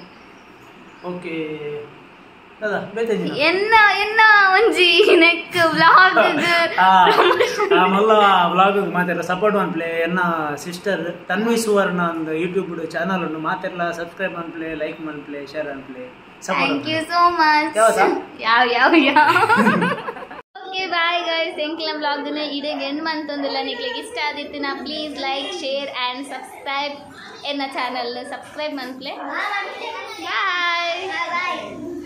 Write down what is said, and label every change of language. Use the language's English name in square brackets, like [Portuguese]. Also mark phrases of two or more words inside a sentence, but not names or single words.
[Tulu] ಓಕೆ ಎನ್ನ ಒಂಜಿ [English] next vlog [Tulu] ಮಲ್ಲ ವ್ಲಾಗ್ ಮಾತೆಲ್ಲ ಸಪೋರ್ಟ್ ಮಾಡ್ಪ್ಲೆ ಎನ್ನ ಸಿಸ್ಟರ್ ತನ್ವಿ ಸುವರ್ಣ ಒಂದು [English] YouTube channel [Tulu] ಉಂಟು ಮಾತೆಲ್ಲ ಸಬ್ಸ್ಕ್ರೈಬ್ ಮಾಡ್ಪ್ಲೆ ಲೈಕ್ ಮಾಡ್ಪ್ಲೆ ಶೇರ್ ಮಾಡ್ಪ್ಲೆ [English] thank you so much ಯಾವ okay bye guys [Tulu] ಎಂಕ್ಲ ವ್ಲಾಗ್ ಇಡೆಗೆ ಎಂಡ್ ಮಂತೊಂದಿಲ್ಲ ನಿಕ್ಲಿಗೆ ಇಷ್ಟ ಆದಿತ್ತಿನ [English] please like share and subscribe ಎನ್ನ channel subscribe ಮಾಡ್ಪ್ಲೆ ಬಾಯ್.